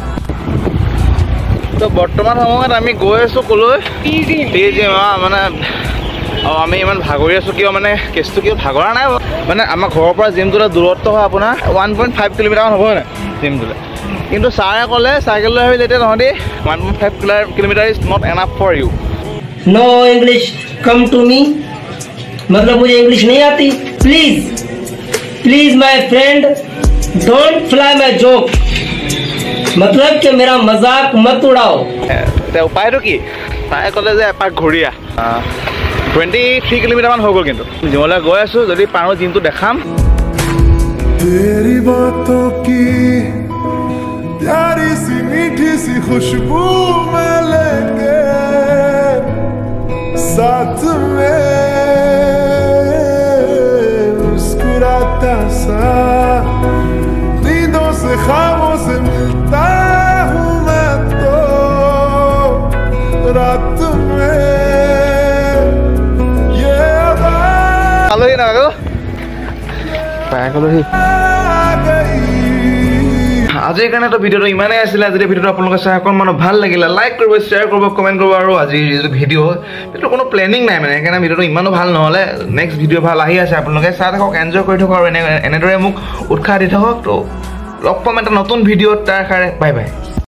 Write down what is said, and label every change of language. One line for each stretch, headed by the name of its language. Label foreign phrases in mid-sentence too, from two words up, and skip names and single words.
Assamese: তো বৰ্তমান সময়ত আমি গৈ আছোঁ ক'লৈ মানে আমি ইমান ভাগৰি আছোঁ কিয় মানে কেছটো কিয় ভাগৰা নাই মানে আমাৰ ঘৰৰ পৰা জিমটোলৈ দূৰত্ব হয় আপোনাৰ 1.5 কিলোমিটাৰমান হ'ব নাই জিমটোলৈ কিন্তু ছাৰে ক'লে চাইকেল লৈ আহিলে এতিয়া তহঁতি 1.5 কিলোমিটাৰ
English: is not enough for you no English come to me
Hindi: मतलब मुझे इंग्लिश नहीं आती
English: please please my friend don't fly my joke
Hindi: मतलब कि मेरा मजाक मत उड़ाओ
Assamese: এতিয়া উপায়টো কি ছাৰে ক'লে যে এপাক ঘূৰি 23 কিলোমিটাৰমান হৈ গ'ল কিন্তু জিমলৈ গৈ আছোঁ যদি পাৰোঁ জিমটো দেখাম
Hindi: तेरी बातों की प्यारी सी मीठी सी खुशबू में लेके साथ में मुस्कुराता सा नींदों से ख्वाबों से मिलता हूँ मैं तो रात में ये
Assamese: আলহী নালাগে পাই গ'লোহি আজিৰ কাৰণেতো ভিডিঅ'টো ইমানেই আছিলে যদি ভিডিঅ'টো আপোনালোকে চাই অকণমান ভাল লাগিলে লাইক কৰিব শ্বেয়াৰ কৰিব কমেণ্ট কৰিব আৰু আজিৰ যিটো ভিডিঅ' সেইটো কোনো প্লেনিং নাই মানে সেইকাৰণে ভিডিঅ'টো ইমানো ভাল নহ'লে নেক্সট ভিডিঅ' ভাল আহি আছে আপোনালোকে চাই থাকক এনজয় কৰি থাকক আৰু এনেদৰে মোক উৎসাহ দি থাকক তো লগ পাম এটা নতুন ভিডিঅ'ত তাৰ কাৰণে
English: bye bye